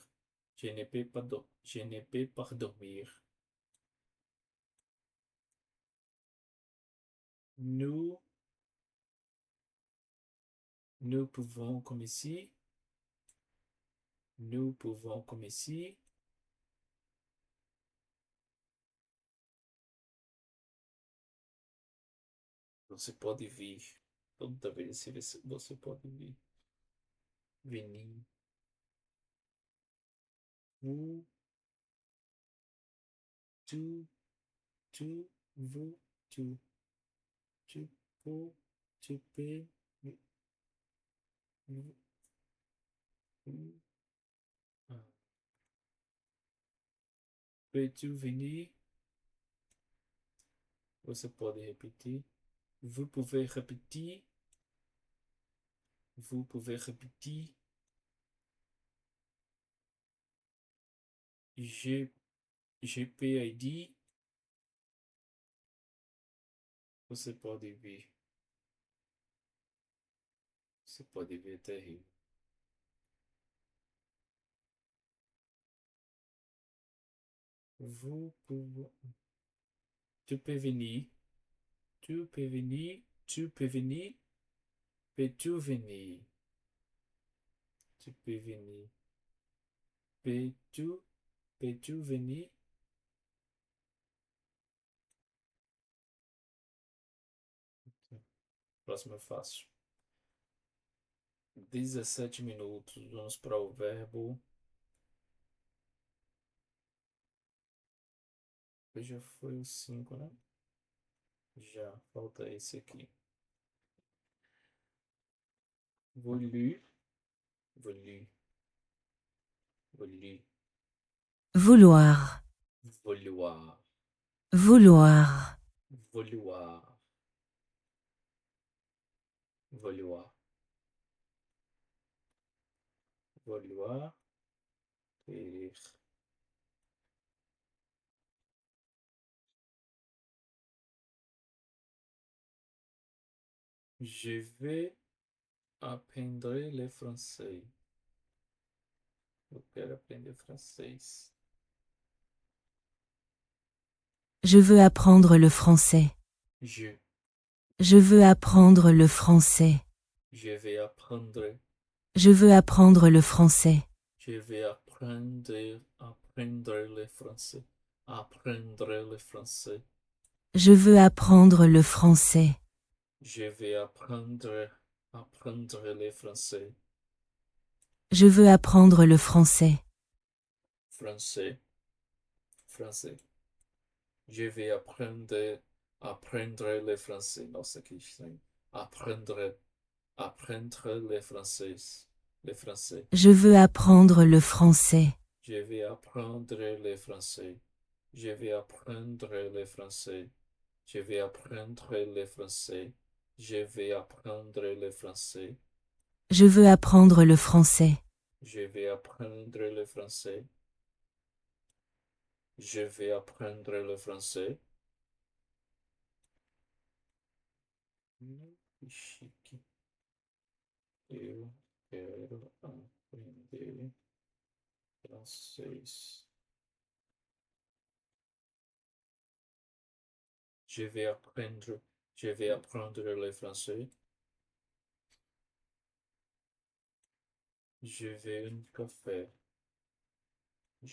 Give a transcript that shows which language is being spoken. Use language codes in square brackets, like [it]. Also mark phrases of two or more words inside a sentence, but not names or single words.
[fr] Je ne peux pas, je ne peux pas dormir. Nous, nous pouvons comme ici. Nous pouvons comme ici. [pt] Você pode vir. Toda vez você pode vir. [fr] Venir. Vous, tu, vous, tu peux, tu peux, vous, vous, ah. Peux-tu venir? [pt] Você pode repetir. [fr] Vous pouvez répéter. Vous pouvez répéter. G, GPID. [pt] Você pode vir. Você pode vir é terrível. [fr] Vous pouvez. Tu peux venir. Tu peux venir. Tu peux venir. Peux-tu venir? Tu peux venir. Peux-tu, peux-tu venir? [pt] Próximo é fácil. 17 minutos. Vamos para o verbo. Já foi o 5, né? Já. Falta esse aqui. [fr] Voulu. Voulu. Voulu. Vouloir. Vouloir. Vouloir. Vouloir. Vouloir. Vouloir. [pt] Querer. [fr] Je vais apprendre le français. [pt] Eu quero aprender francês. [fr] Je veux apprendre le français. Je. Je veux apprendre le français. Je vais apprendre. Je veux apprendre le français. Je vais apprendre le français. Apprendre le français. Je veux apprendre le français. Je vais apprendre le français. Je veux apprendre le français. Français. Français. Je vais apprendre le français. [pt] Nossa, que estranho. [fr] Apprendre le français. Le français. Je veux apprendre le français. Je vais apprendre le français. Je vais apprendre le français. Je vais apprendre le français. Je vais apprendre le français. Je veux apprendre le français. Je vais apprendre le français. Je vais apprendre le français. [pt] Chique. Eu quero aprender francês. [fr] Je vais apprendre le français. Je vais un café.